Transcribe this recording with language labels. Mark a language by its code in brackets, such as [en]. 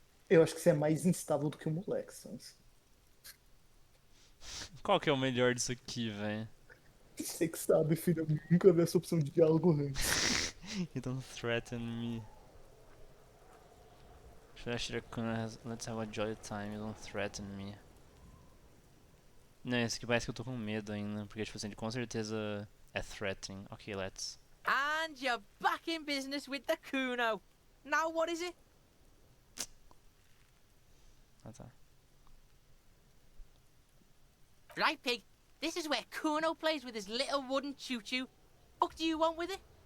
[pt] Eu acho que você é mais instável do que o moleque, Sans. Qual que é o melhor disso aqui, velho? Você que sabe, filho. Eu nunca vi essa opção de diálogo antes. [en] You don't threaten me. Let's have a jolly time, you don't threaten me. [pt] Não, esse aqui parece que eu tô com medo ainda, porque tipo assim, ele com certeza é threatening. [en] Ok, let's. And you're back in business with the Kuno. Now what is it? [pt] Ah tá. [en] Right, pig. This is where Kuno plays with his little wooden choo-choo. What do you want with it?